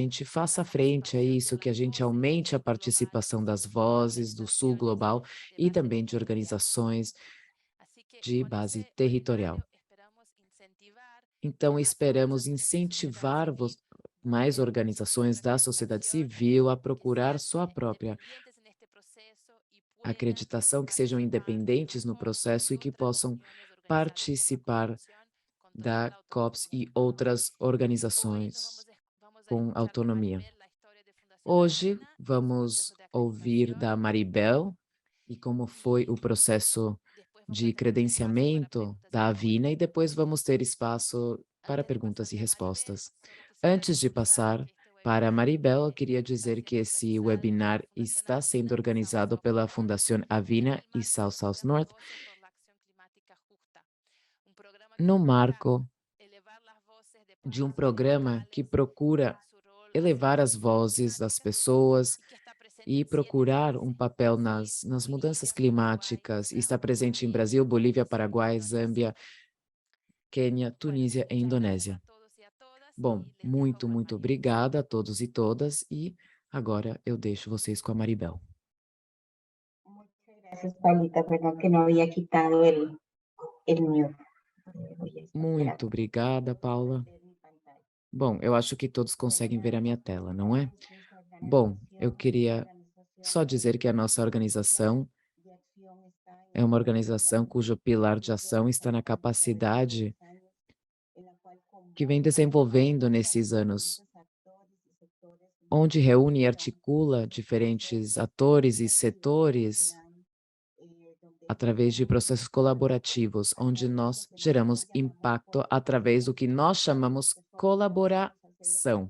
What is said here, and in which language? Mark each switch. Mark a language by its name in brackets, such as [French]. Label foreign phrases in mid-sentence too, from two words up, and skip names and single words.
[Spanish] gente la [Portuguese] faça frente a [Spanish] participación de [Portuguese] isso, que a [Spanish] las [Portuguese] gente [Spanish] voces del [Portuguese] aumente a [Spanish] sur global [Portuguese] participação das [Spanish] y de [Portuguese] vozes do Sul [Spanish] organizaciones [Portuguese] Global [Spanish] de [Portuguese] e [Spanish] base [Portuguese] também de [Spanish] territorial. [Portuguese] organizações [Spanish] Así que [Portuguese] de [Spanish] con [Portuguese] base [Spanish] ese [Portuguese] territorial. [Spanish] webinario esperamos incentivar que [Portuguese] Então, [Spanish] más [Portuguese] esperamos [Spanish] organizaciones de sociedad [Portuguese] incentivar [Spanish] civil [Portuguese] mais [Spanish] busquen su [Portuguese] organizações [Spanish] propia [Portuguese] da sociedade [Spanish] acreditación, [Portuguese] civil a [Spanish] que [Portuguese] procurar [Spanish] sean [Portuguese] sua própria [Spanish] independientes en este proceso y puedan [Portuguese] acreditação, que sejam [Spanish] participar de la [Portuguese] independentes no [Spanish] COP [Portuguese] processo [Spanish] y [Portuguese] e que [Spanish] otras [Portuguese] possam [Spanish] reuniones organizadas por la [Portuguese] participar [Spanish] Convención con total [Portuguese] da COPS [Spanish] autonomía. [Portuguese] e outras [Spanish] Hoy [Portuguese] organizações [Spanish] vamos a [Portuguese] com [Spanish] escuchar de [Portuguese] autonomia. [Spanish] Maribel la historia de Fundación [Portuguese] Hoje [Spanish] Avina y su [Portuguese] vamos [Spanish] proceso de [Portuguese] ouvir [Spanish] acreditación [Portuguese] da Maribel e como foi o [Spanish] y [Portuguese] processo [Spanish] después vamos a [Portuguese] de [Spanish] tener un espacio para [Portuguese] credenciamento [Spanish] preguntas y [Portuguese] da Avina e [Spanish] respuestas. [Portuguese] depois vamos ter espaço para perguntas e respostas. Antes de passar para a Maribel, eu queria dizer que esse webinar está sendo organizado pela Fundação Avina e South South North no marco de um programa que procura elevar as vozes das pessoas e procurar um papel nas mudanças climáticas. E está presente em Brasil, Bolívia, Paraguai, Zâmbia, Quênia, Tunísia e Indonésia. Bom, muito, muito obrigada a todos e todas. E agora eu deixo vocês com a Maribel. [Spanish] Gracias, Paulita. Perdón que no había quitado el mute. [Portuguese] Muito obrigada, Paula. Bom, eu acho que todos conseguem ver a minha tela, não é? Bom, eu queria só dizer que a nossa organização é uma organização cujo pilar de ação está na capacidade que vem desenvolvendo nesses anos, onde reúne e articula diferentes atores e setores através de processos colaborativos, onde nós geramos impacto através do que nós chamamos colaboração.